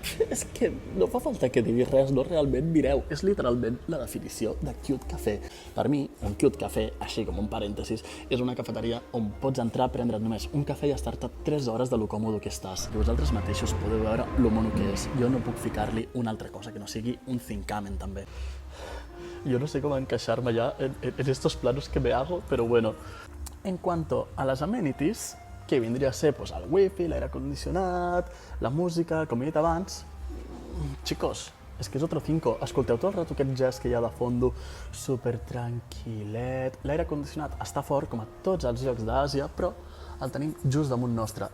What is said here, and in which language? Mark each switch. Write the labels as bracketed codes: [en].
[ca] És que no fa falta que digui res, no realment, mireu, és literalment la definició de Cute Café. Per mi, un Cute Café, així com un parèntesis, és una cafeteria on pots entrar, prendre't només un cafè i estar-te 3 hores de lo còmodo que estàs. Que vosaltres mateixos podeu veure lo mono que és. Jo no puc ficar-li una altra cosa que no sigui un Zincamen, també. [es] Yo no sé cómo [ca] encaixar-me [es] ya en estos planos que me hago, pero bueno. En cuanto a las amenities, [ca] que vindria a ser pues, el wifi, l'aire condicionat, la música, com he dit abans, chicos, és que és [es] otro cinco. [ca] Escolteu tot el rato aquest jazz que hi ha de fondo, super tranquil·let. L'aire condicionat està fort, com a tots els llocs d'Àsia, però el tenim just damunt nostre.